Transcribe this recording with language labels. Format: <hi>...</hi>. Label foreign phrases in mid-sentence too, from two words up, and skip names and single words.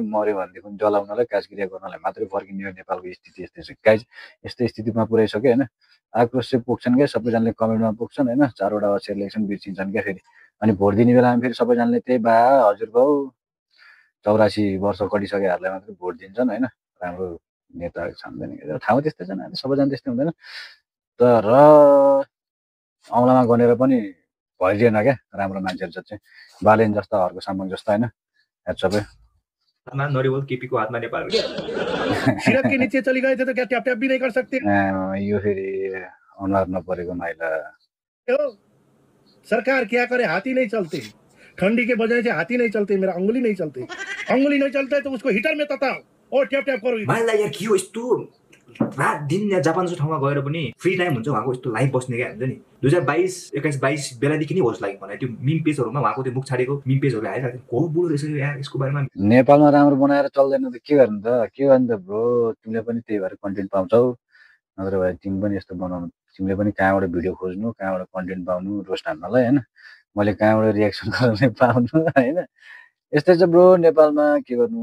<ne>मऱ्यो भनेदेखि जलाउनलाई काजक्रिया गर्नलाई मात्रै फर्किने हो नेपालको स्थिति यस्तै छ गाइस यस्तो स्थितिमा पुऱ्याइसक्यो होइन आक्रोश चाहिँ पुग्छन् क्या सबैजनाले कमेन्टमा पुग्छन् होइन 4वटा अक्षर लेख्छन् बिर्सिन्छन् क्या फेरि अनि भोट दिने बेलामा फेरि सबैजनाले त्यही बा हजुर बाउ 84 वर्ष कटिसकेहरूलाई मात्रै भोट दिन्छन् होइन राम्रो नेता छान्दैन ठाउँ त्यस्तै छन् सबैजना त्यस्तै हुँदैन तर औँलामा गनेर पनि भइदिएन क्या राम्रो मान्छेहरू जति बालेन जस्ता हर्को सामङ जस्ता होइन सबै नरिवल केपीको हातमा नेपाल</ne> <hi>सिरक के नीचे चली गए थे तो क्या टैप टैप भी नहीं कर सकते</hi> <ne>यो फेरि अनुहार नपरेको माइला</ne> <hi>सरकार क्या करे हाथी नहीं चलते ठंडी के वजह से हाथी नहीं चलते मेरा अंगुली नहीं चलते अंगुली नहीं चलता तो उसको हिटर में तताओ और ट्याप ट्याप करो</hi> <ne>मलाई यार के हो यस्तो रात दिन यहाँ जापान जस्तो ठाउँमा गएर पनि</ne> <en>free time</en> <ne>हुन्छ उहाँको यस्तो लाइभ बस्ने क्या हुन्छ नि 2022 21-22 बेलादेखि नै होस् लाइक भने त्यो मिम पेजहरूमा उहाँको त्यो मुख छाडेको मिम पेजहरू आइरहेको को बुढो रहेछ यार यसको बारेमा नेपालमा राम्रो बनाएर चल्दैन त के गर्नु त ब्रो तिमीले पनि त्यही भएर कन्टेन्ट पाउँछौ नत्र भए तिमी पनि यस्तो बनाउनु तिमीले पनि कहाँबाट भिडियो खोज्नु कहाँबाट कन्टेन्ट पाउनु रोस्ट हान्नलाई होइन मैले कहाँबाट रियाक्सन गर्न पाउनु होइन यस्तै छ ब्रो नेपालमा के गर्नु</ne>